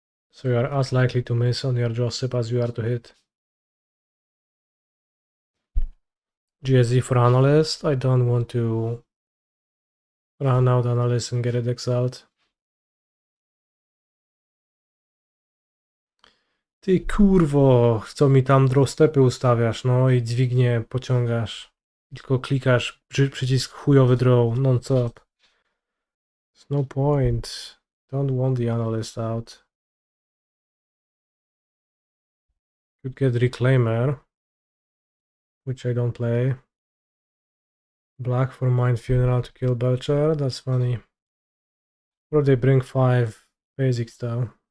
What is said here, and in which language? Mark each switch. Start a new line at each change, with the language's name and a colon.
English: So you are as likely to miss on your Josip as you are to hit. GSZ for Analyst. I don't want to run out Analyst and get it exiled.
Polish: Ty kurwo, co mi tam drawstepy ustawiasz, no i dźwignię pociągasz. Tylko klikasz przycisk chujowy draw, non-stop.
English: There's no point. Don't want the Analyst out. Could get Reclaimer, which I don't play. Black for Mind Funeral to kill Belcher, that's funny. Or they bring 5 basics though.